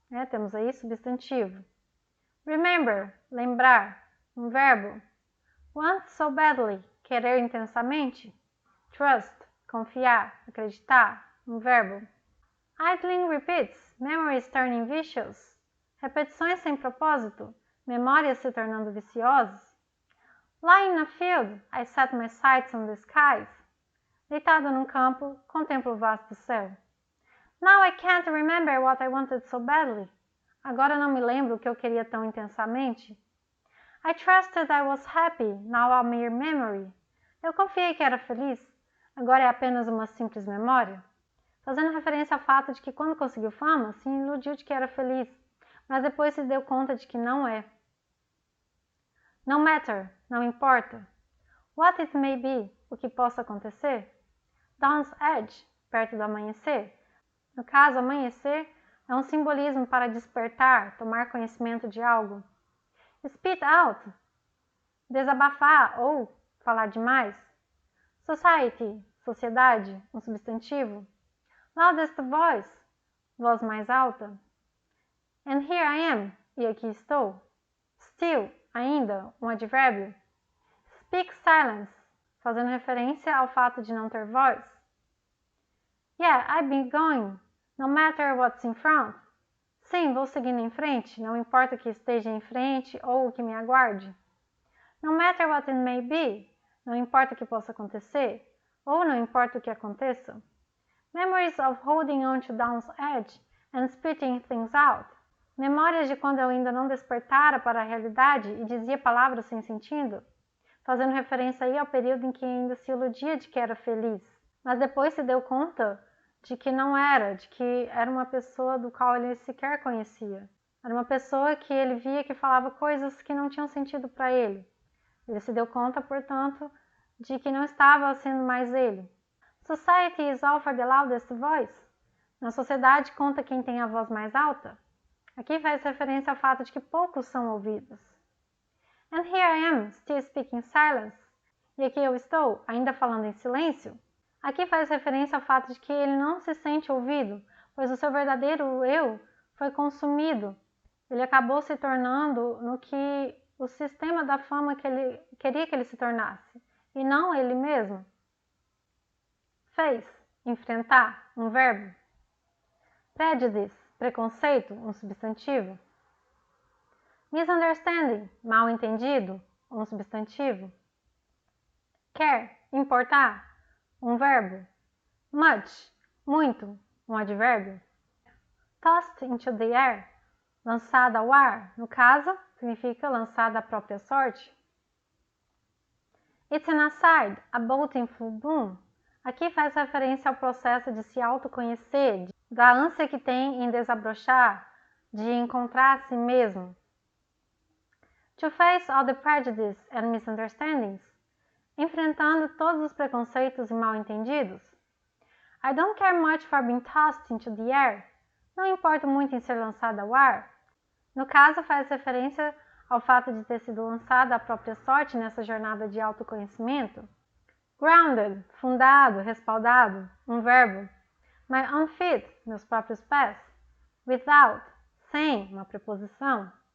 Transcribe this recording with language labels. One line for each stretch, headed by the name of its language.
Portuguese: Temos aí substantivo. Remember, lembrar, um verbo.
English: Want so badly,
Portuguese: querer intensamente. Trust, confiar, acreditar, um verbo.
English: Idling repeats, memories turning vicious.
Portuguese: Repetições sem propósito, memórias se tornando viciosas.
English: Lying in a field, I set my sights on the skies.
Portuguese: Deitado num campo, contemplo o vasto céu.
English: Now I can't remember what I wanted so badly.
Portuguese: Agora não me lembro o que eu queria tão intensamente.
English: I trusted I was happy, now a mere memory.
Portuguese: Eu confiei que era feliz, agora é apenas uma simples memória. Fazendo referência ao fato de que quando conseguiu fama, se iludiu de que era feliz, mas depois se deu conta de que não é.
English: No matter,
Portuguese: não importa.
English: What it may be,
Portuguese: o que possa acontecer.
English: Dawn's edge,
Portuguese: perto do amanhecer. No caso, amanhecer é um simbolismo para despertar, tomar conhecimento de algo.
English: Spit out,
Portuguese: desabafar ou falar demais. Society, sociedade, um substantivo.
English: Loudest voice,
Portuguese: voz mais alta.
English: And here I am,
Portuguese: e aqui estou. Still, ainda, um advérbio.
English: Speak silence,
Portuguese: fazendo referência ao fato de não ter voz.
English: Yeah, I've been going, no matter what's in front.
Portuguese: Sim, vou seguindo em frente, não importa o que esteja em frente ou o que me aguarde.
English: No matter what it may be,
Portuguese: não importa o que possa acontecer, ou não importa o que aconteça.
English: Memories of holding on to Dawn's edge and spitting things out.
Portuguese: Memórias de quando eu ainda não despertara para a realidade e dizia palavras sem sentido, fazendo referência aí ao período em que ainda se iludia de que era feliz, mas depois se deu conta de que não era, de que era uma pessoa do qual ele sequer conhecia. Era uma pessoa que ele via que falava coisas que não tinham sentido para ele. Ele se deu conta, portanto, de que não estava sendo mais ele.
English: Society is all for the loudest voice.
Portuguese: Na sociedade conta quem tem a voz mais alta. Aqui faz referência ao fato de que poucos são ouvidos.
English: And here I am, still speaking silence.
Portuguese: E aqui eu estou, ainda falando em silêncio. Aqui faz referência ao fato de que ele não se sente ouvido, pois o seu verdadeiro eu foi consumido. Ele acabou se tornando no que o sistema da fama que ele queria que ele se tornasse, e não ele mesmo. Face, enfrentar, um verbo. Prejudice, preconceito, um substantivo. Misunderstanding, mal entendido, um substantivo. Care, importar, um verbo. Much, muito, um advérbio.
English: Tossed into the air,
Portuguese: lançada ao ar, no caso, significa lançada à própria sorte.
English: It's an aside, a boat in full bloom.
Portuguese: Aqui faz referência ao processo de se autoconhecer, da ânsia que tem em desabrochar, de encontrar a si mesmo.
English: To face all the prejudice and misunderstandings,
Portuguese: enfrentando todos os preconceitos e mal-entendidos.
English: I don't care much for being tossed into the air.
Portuguese: Não importo muito em ser lançada ao ar. No caso, faz referência ao fato de ter sido lançada à própria sorte nessa jornada de autoconhecimento. Grounded, fundado, respaldado, um verbo.
English: My own feet,
Portuguese: meus próprios pés. Without, sem, uma preposição.